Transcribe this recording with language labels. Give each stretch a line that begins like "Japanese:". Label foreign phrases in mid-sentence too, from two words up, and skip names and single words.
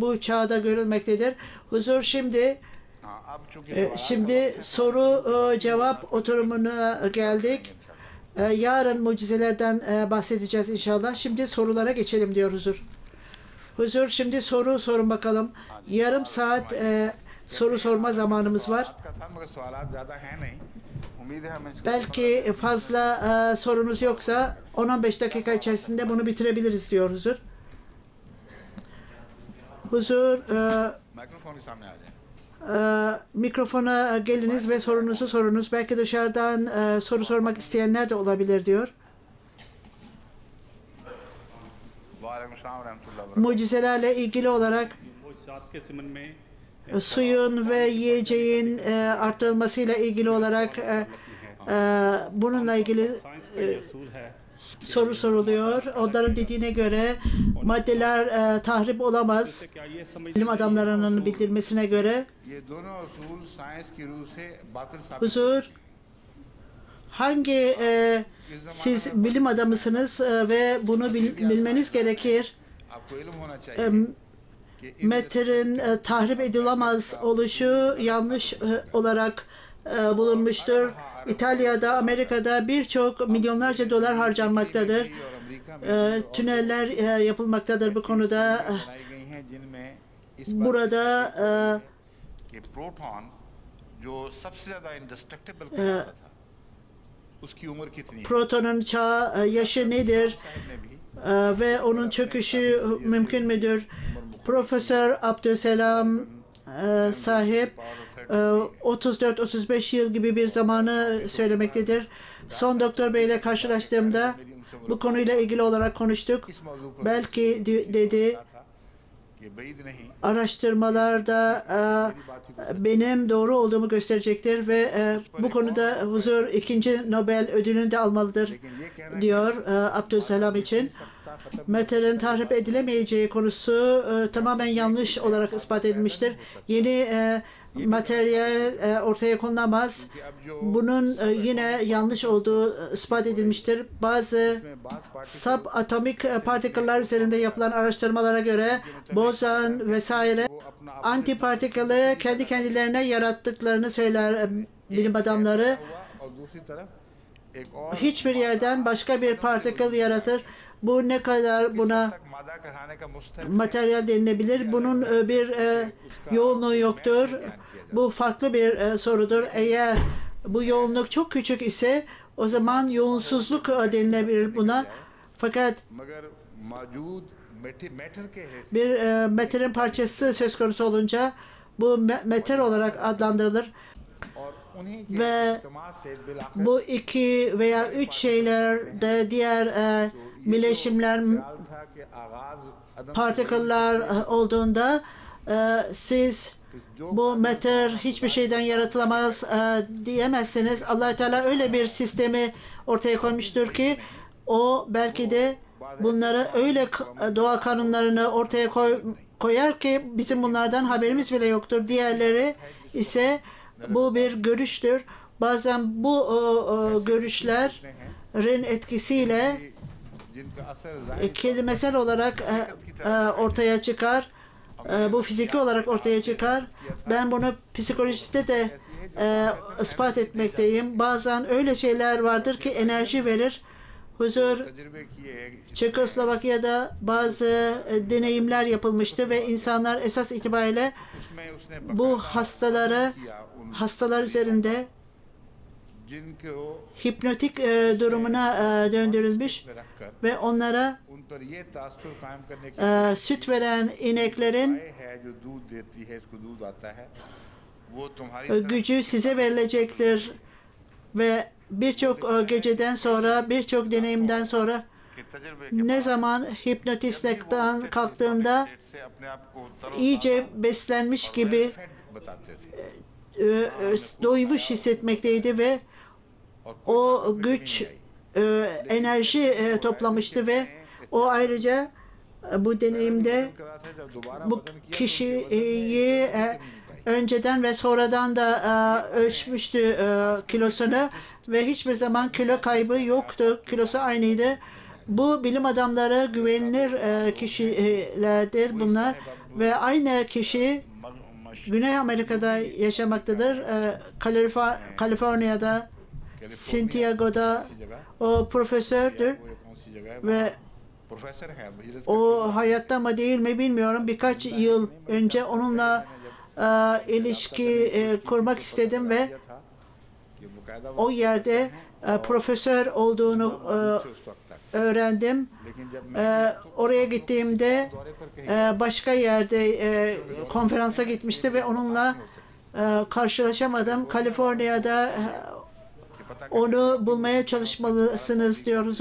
Turkish: Bu çağda görülmektedir. Huzur şimdi soru cevap oturumuna geldik. Yarın mucizelerden bahsedeceğiz inşallah. Şimdi sorulara geçelim diyor Huzur. Huzur şimdi soru sorun bakalım. Yarım saat soru sorma zamanımız var.
Urdu: امید ہے ہمیں
Turkish: Belki fazla sorunuz yoksa 10-15 dakika içerisinde bunu bitirebiliriz diyor Huzur. Huzur,
Urdu: مائیکروفون کے سامنے آ جائے.
Turkish: mikrofona geliniz ve sorunuzu sorunuz. Belki dışarıdan soru sormak isteyenler de olabilir diyor.
Arabic: وعليكم السلام رحمة الله و
Turkish: Mucizelerle ilgili olarak suyun ve yiyeceğin arttırılmasıyla ilgili olarak bununla ilgili soru soruluyor. Onların dediğine göre maddeler tahrip olamaz. Bilim adamlarının bildirmesine göre.
Urdu: یہ دونوں اصول سائنس کی رو سے باطل ثابت
Turkish: Huzur, hangi siz bilim adamısınız ve bunu bilmeniz gerekir.
Urdu: آپ کو علم ہونا چاہیے کہ
Turkish: Meterin tahrip edilemez oluşu yanlış olarak bulunmuştur. İtalya'da, Amerika'da birçok milyonlarca dolar harcanmaktadır.
Urdu: اور امریکہ میں
Turkish: Tüneller yapılmaktadır bu konuda.
Urdu: بنائی گئی ہیں جن میں اس
Turkish: Burada
Urdu: کہ پروٹون جو سب سے زیادہ انڈسٹرکٹیبل کہلاتا تھا اس کی عمر کتنی ہے.
Turkish: protonun yaşı nedir
Urdu: صاحب نے بھی
Turkish: ve onun çöküşü mümkün müdür? Profesör Abdüselam sahip 34-35 yıl gibi bir zamanı söylemektedir. Son doktor beyle karşılaştığımda bu konuyla ilgili olarak konuştuk.
Urdu: اس موضوع پر
Turkish: Belki dedi
Urdu: تھا کہ بعید نہیں
Turkish: araştırmalarda benim doğru olduğumu gösterecektir ve bu konuda Huzur 2. Nobel ödülünü de almalıdır
Urdu: لیکن یہ کہنا
Turkish: diyor Abdüselam için. Meterin tahrip edilemeyeceği konusu tamamen yanlış olarak ispat edilmiştir. Yeni materyal ortaya konulamaz. Bunun yine yanlış olduğu ispat edilmiştir. Bazı subatomik partiküller üzerinde yapılan araştırmalara göre bozan vesaire antipartikülü kendi kendilerine yarattıklarını söyler bilim adamları.
Urdu: ہوا اور دوسری طرف ایک اور
Turkish: Hiçbir yerden başka bir partikül yaratır. Bu ne kadar buna
Urdu: تک مادہ کہلانے کا مستحق
Turkish: materyal denilebilir. Bunun bir yoğunluğu yoktur. Bu farklı bir sorudur. Eğer bu yoğunluk çok küçük ise o zaman yoğunsuzluk denilebilir buna. Fakat
Urdu: مگر موجود میٹر کے حیثیت
Turkish: bir materin parçası söz konusu olunca bu meter olarak adlandırılır.
Urdu: اور انہیں کے
Turkish: Ve
Urdu: استعمال سے بالآخر
Turkish: bu 2 veya 3 şeylerde diğer bileşimler
Urdu: خیال تھا کہ آغاز عدم
Turkish: partiküller olduğunda siz bu meter hiçbir şeyden yaratılamaz diyemezsiniz. Allah Teala öyle bir sistemi ortaya koymuştur ki o belki de bunları öyle doğa kanunlarını ortaya koyar ki bizim bunlardan haberimiz bile yoktur. Diğerleri ise bu bir görüştür. Bazen bu görüşlerin etkisiyle
Urdu: جن کا اثر ظاہر
Turkish: kelimesel olarak ortaya çıkar. Bu fiziki olarak ortaya çıkar. Ben bunu psikolojide de ispat etmekteyim. Bazen öyle şeyler vardır ki enerji verir. Huzur,
Urdu: تجربے کیے ہیں
Turkish: Çekoslovakya'da bazı deneyimler yapılmıştı ve insanlar esas itibariyle
Urdu: اس میں اس نے
Turkish: bu hastaları
Urdu: کیا ان
Turkish: hastalar üzerinde
Urdu: جن کو
Turkish: hipnotik durumuna döndürülmüş
Urdu: میں رکھ کر
Turkish: ve onlara
Urdu: ان پر یہ تاثر قائم کرنے کی
Turkish: süt veren ineklerin
Urdu: گائے ہے جو دودھ دیتی ہے اس کو دودھ آتا ہے وہ تمہاری طرف
Turkish: gücü size verilecektir ve birçok geceden sonra, birçok deneyimden sonra
Urdu: کے تجربے کے
Turkish: ne zaman hipnotistlikten kalktığında
Urdu: سے اپنے آپ کو ترو
Turkish: iyice beslenmiş gibi
Urdu: فیٹ بتاتے تھے
Turkish: doymuş hissetmekteydi ve
Urdu: और
Turkish: o güç enerji toplamıştı ve o ayrıca bu deneyimde
Urdu: کرا تھا جب دوبارہ
Turkish: bu
Urdu: وزن کیا
Turkish: kişiyi önceden ve sonradan da ölçmüştü kilosunu ve hiçbir zaman kilo kaybı yoktu. Kilosu aynıydı. Bu bilim adamları güvenilir kişilerdir bunlar ve aynı kişi Güney Amerika'da yaşamaktadır. Kaliforniya'da, Santiago'da o profesördür
Urdu: وہ کون سی جگہ ہے
Turkish: ve
Urdu: پروفیسر ہے ہجرت
Turkish: o hayatta mı değil mi bilmiyorum. Birkaç yıl önce onunla ilişki kurmak istedim ve
Urdu: تھا کہ وہ
Turkish: o yerde profesör olduğunu öğrendim. Oraya gittiğimde başka yerde konferansa gitmişti ve onunla karşılaşamadım. Kaliforniya'da onu bulmaya çalışmalısınız diyoruz.